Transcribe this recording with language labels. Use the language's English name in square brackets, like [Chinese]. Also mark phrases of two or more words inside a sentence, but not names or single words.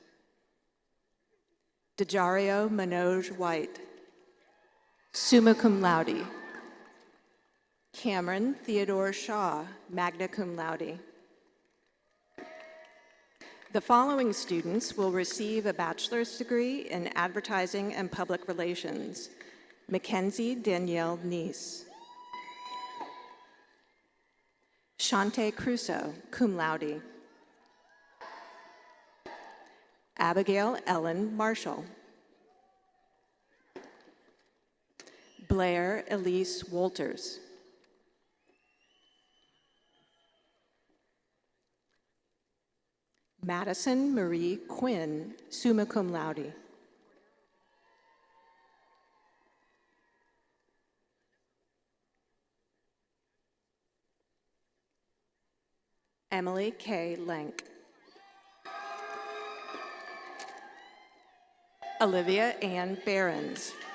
[English] Dejario Manoj White, [Latin] summa cum laude. [English] Cameron Theodore Shaw, [Latin] magna cum laude. [English] The following students will receive a bachelor's degree in advertising and public relations. Mackenzie Danielle Neese. Shante Crusoe, [Latin] cum laude. [English] Abigail Ellen Marshall. Blair Elise Walters. Madison Marie Quinn, [Latin] summa cum laude. [English] Emily K. Lenk. Olivia Ann Behrens.